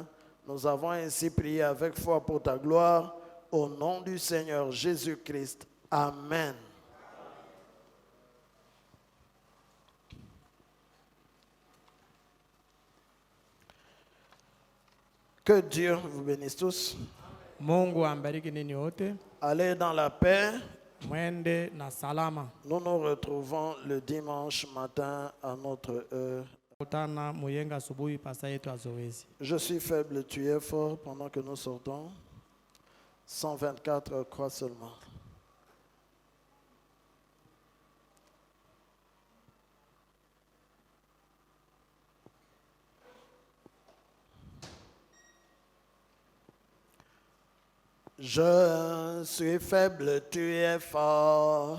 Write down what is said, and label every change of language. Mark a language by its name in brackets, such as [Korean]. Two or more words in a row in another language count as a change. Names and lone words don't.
[French] Nous avons ainsi prié avec foi pour ta gloire. Au nom du Seigneur Jésus-Christ. Amen. Que Dieu vous bénisse tous. [Swahili] Mungu ambariki ninyi wote. [French] Allez dans la paix. [Swahili] Mwende na salama. [French] Nous nous retrouvons le dimanche matin à notre heure. [Swahili] Kutana muyenga asubuhi pasa yetu ya zoezi. [French] Je suis faible, tu es fort. Pendant que nous sortons, 124 croix seulement. Je suis faible, tu es fort.